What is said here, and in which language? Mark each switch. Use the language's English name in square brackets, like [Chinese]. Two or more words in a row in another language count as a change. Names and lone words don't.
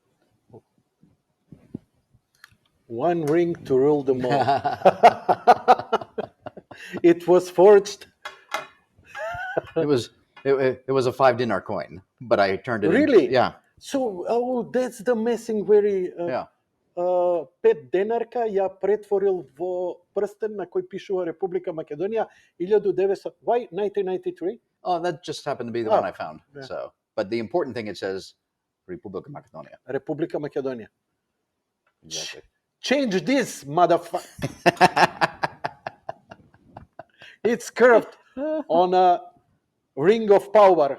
[English] One ring to rule them all. It was forged. It was a 5 dinar coin, but I turned it Really? Yeah. So, that's the messing very... Yeah. [Macedonian] 5 денарка ја претворил во прстен на кој пишува Република Македонија 1900. [English] Why 1993? Oh, that just happened to be the one I found. Yeah. So, but the important thing, it says Republika Macedonia. Republika Macedonia. Exactly. Change this, motherfucker. It's curved on a ring of power.